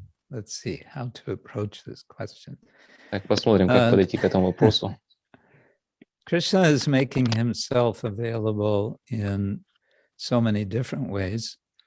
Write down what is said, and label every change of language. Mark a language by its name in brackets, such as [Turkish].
[English] Let's see how to approach this question. [Russian] Так, посмотрим, как подойти к этому вопросу. [English] Krishna is making himself available in so many different ways.